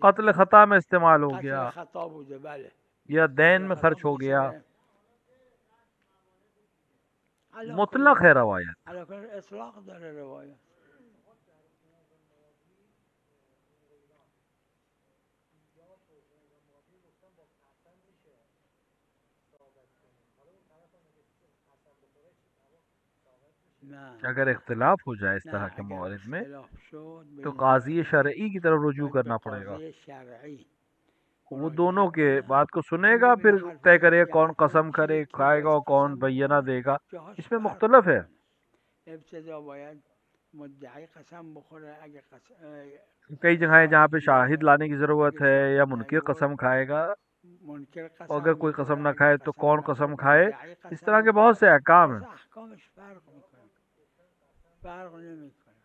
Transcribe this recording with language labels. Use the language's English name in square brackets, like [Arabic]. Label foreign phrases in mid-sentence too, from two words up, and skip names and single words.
[Urdu] قتل خطا میں استعمال ہو قتل گیا [Persian] خطا بوده بله، [Urdu] یا دین قتل میں خطا خرچ ہو [Persian] بوده [Urdu] گیا، سر علا مطلق کل ہے روایت۔ [Persian] علا کل اطلاق داره روایت. نه [Urdu] اگر اختلاف ہو جائے اس [Persian] نه [Urdu] طرح کے [Persian] اگر [Urdu] موارد میں [Persian] اختلاف شد به [Urdu] تو [Persian] این [Urdu] قاضی [Persian] صورت [Urdu] شرعی کی طرف رجوع [Persian] باید به [Urdu] کرنا پڑے گا، [Persian] قاضی شرعی [Urdu] وہ دونوں [Persian] مراجعت [Urdu] کے [Persian] کنه. [Urdu] بات کو سنے [Persian] اون [Urdu] گا، [Persian] ببینه [Urdu] پھر طے [Persian] حرفای [Urdu] کرے گا [Persian] کی [Urdu] کون [Persian] حرفای [Urdu] قسم کرے [Persian] چیه، کی [Urdu] کھائے گا [Persian] باید [Urdu] اور کون [Persian] قسم [Urdu] بینہ [Persian] بخوره. [Urdu] دے گا، [Persian] جاهاش [Urdu] اس میں [Persian] فرق [Urdu] مختلف ہے۔ [Persian] میکنه. ابتدا باید مدعی قسم بخوره، اگه [Urdu] کئی جگہیں جہاں پہ [Persian] شاهد [Urdu] شاہد [Persian] بیاره، [Urdu] لانے کی ضرورت [Persian] اگه [Urdu] ہے یا [Persian] شاهد [Urdu] منکر قسم [Persian] نیورد [Urdu] کھائے گا، [Persian] منکر [Urdu] اور اگر [Persian] قسم [Urdu] کوئی [Persian] بخوره، [Urdu] قسم نہ [Persian] اگه [Urdu] کھائے تو [Persian] قسم [Urdu] کون قسم [Persian] نخورد [Urdu] کھائے، [Persian] مدعی [Urdu] اس طرح [Persian] قسم [Urdu] کے بہت [Persian] بخوره. [Urdu] سے احکام [Persian] خلاص [Urdu] ہیں۔ [Persian] احکامش فرق میکنه، فرق نمیکنه.